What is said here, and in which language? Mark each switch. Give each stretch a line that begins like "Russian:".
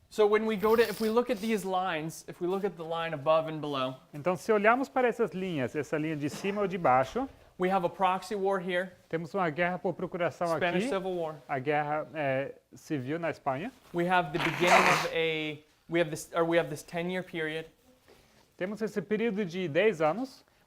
English: So if we look at these lines, if we look at the line above and below,
Portuguese: Então, se olharmos para essas linhas, essa linha de cima ou de baixo,
English: we have a proxy war here,
Portuguese: temos uma guerra por procuração
English: Spanish
Portuguese: aqui,
English: Civil War.
Portuguese: a guerra civil na Espanha.
English: We have the beginning of we have this 10-year period
Portuguese: Temos esse período de 10 anos,